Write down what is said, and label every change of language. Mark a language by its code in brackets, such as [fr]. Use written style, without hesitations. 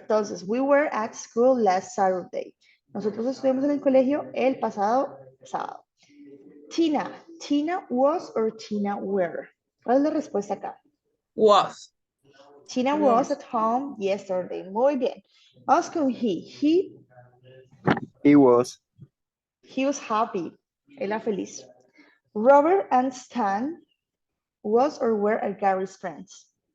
[es] Entonces, [en] we were at school last Saturday. [es] Nosotros estuvimos en el colegio el pasado sábado. Tina. [en] Tina was or Tina were? [es] ¿Cuál es la respuesta acá? [en] Was. Tina was at home yesterday. [es] Muy bien. Vamos con he. [en] He was. He was happy. [es] Era feliz. [en] Robert and Stan was or were Gary's friends.